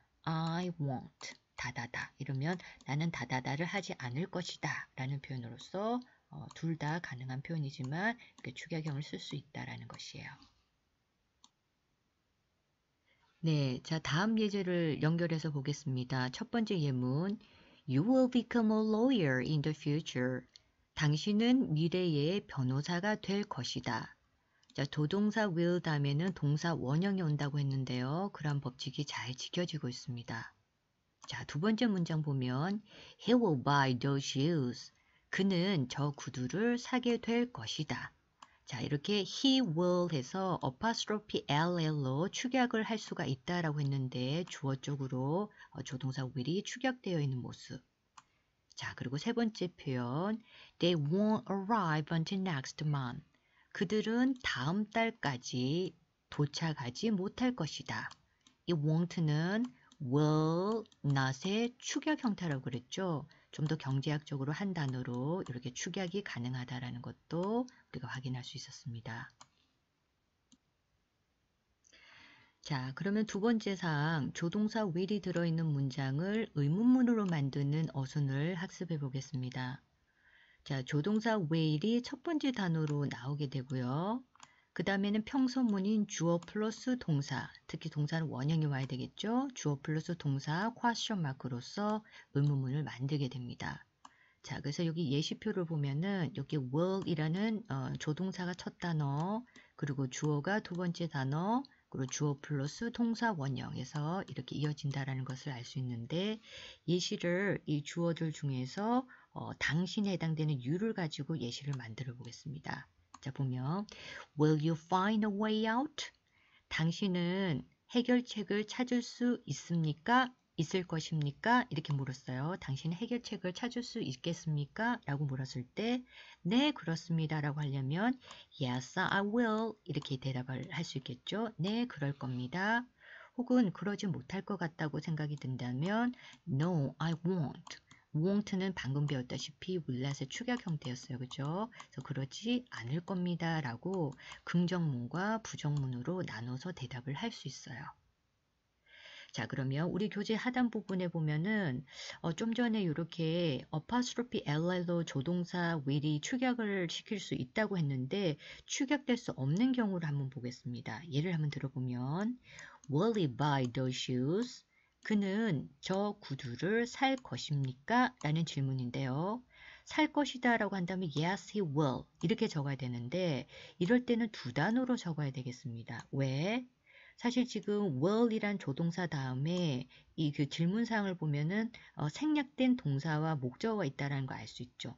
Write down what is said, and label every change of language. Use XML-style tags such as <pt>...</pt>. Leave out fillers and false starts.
<en>I won't</en> <ko>다다다 이러면 나는 다다다를 하지 않을 것이다 라는 표현으로서 둘 다 가능한 표현이지만 이렇게 축약형을 쓸 수 있다라는 것이에요. 네, 자 다음 예제를 연결해서 보겠습니다. 첫 번째 예문</ko> <en>You will become a lawyer in the future.</en> <ko>당신은 미래의 변호사가 될 것이다. 자, 도동사 will 다음에는 동사 원형이 온다고 했는데요. 그런 법칙이 잘 지켜지고 있습니다. 자, 두 번째 문장 보면</ko> <en>He will buy those shoes.</en> <ko>그는 저 구두를 사게 될 것이다. 자, 이렇게</ko> <en>he will</en> <ko>해서 apostrophe ll로 축약을 할 수가 있다라고 했는데 주어 쪽으로 조동사 will이 축약되어 있는 모습. 자, 그리고 세 번째 표현</ko> <en>They won't arrive until next month.</en> <ko>그들은 다음 달까지 도착하지 못할 것이다. 이 won't는 will not의 축약 형태라고 그랬죠. 좀 더 경제학적으로 한 단어로 이렇게 축약이 가능하다라는 것도 우리가 확인할 수 있었습니다. 자, 그러면 두 번째 사항, 조동사 will이 들어있는 문장을 의문문으로 만드는 어순을 학습해 보겠습니다. 자, 조동사 will이 첫 번째 단어로 나오게 되고요. 그 다음에는 평서문인 주어 플러스 동사, 특히 동사는 원형이 와야 되겠죠. 주어 플러스 동사 퀘스천 마크로서 의문문을 만들게 됩니다. 자, 그래서 여기 예시표를 보면은 여기 will이라는 조동사가 첫 단어, 그리고 주어가 두 번째 단어, 그리고 주어 플러스 동사 원형에서 이렇게 이어진다라는 것을 알 수 있는데 예시를 이 주어들 중에서 당신에 해당되는 you를 가지고 예시를 만들어 보겠습니다. 자, 보면</ko> <en>Will you find a way out?</en> <ko>당신은 해결책을 찾을 수 있습니까? 있을 것입니까? 이렇게 물었어요. 당신은 해결책을 찾을 수 있겠습니까? 라고 물었을 때 네, 그렇습니다. 라고 하려면</ko> <en>Yes, I will</en> <ko>이렇게 대답을 할 수 있겠죠. 네, 그럴 겁니다. 혹은 그러지 못할 것 같다고 생각이 든다면</ko> <en>No, I won't.</en> <ko>won't는 방금 배웠다시피 will의 축약 형태였어요. 그죠? 그래서 그러지 않을 겁니다. 라고 긍정문과 부정문으로 나눠서 대답을 할 수 있어요. 자, 그러면 우리 교재 하단 부분에 보면은 좀 전에 이렇게 apostrophe ll로 조동사 will이 축약을 시킬 수 있다고 했는데 축약될 수 없는 경우를 한번 보겠습니다. 예를 한번 들어보면</ko> <en>Will he buy those shoes?</en> <ko>그는 저 구두를 살 것입니까? 라는 질문인데요. 살 것이다 라고 한다면</ko> <en>yes, he will</en> <ko>이렇게 적어야 되는데 이럴 때는 두 단어로 적어야 되겠습니다. 왜? 사실 지금 will이란 조동사 다음에 이 그 질문사항을 보면은 생략된 동사와 목적어가 있다는 거 알 수 있죠.</ko>